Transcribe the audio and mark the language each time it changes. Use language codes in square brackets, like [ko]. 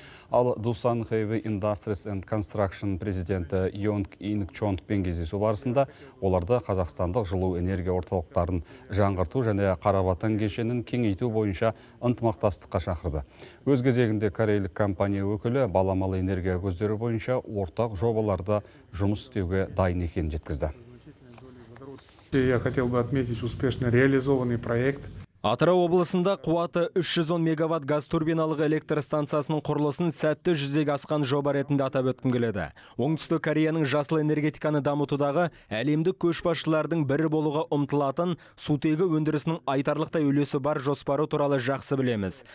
[kk] Ал Dusan Heavy Industries and Construction президенті Йонг Ин Чонгпен кездесу барысында оларды қазақстандық жылу энергия орталықтарын жаңғырту және Қарабатан кешенін кеңейту бойынша ынтымақтастыққа шақырды. Өз кезегінде корейлік компания өкілі баламалы энергия көздері бойынша ортақ жобаларда жұмыс істеуге дайын екенін жеткізді. [ru] Я хотел бы отметить успешно реализованный проект. [kk] Атырау облысында қуаты 310 мегаватт газ турбиналық электр станциясының құрылысын сәтті жүзеге асқан жоба ретінде атап өткім келеді. Оңтүстік Кореяның жасыл энергетиканы дамытудағы әлемдік көшбасшылардың бірі болуға ұмтылатын сутегі өндірісінің айтарлықтай үлесі бар жоспары туралы жақсы білеміз.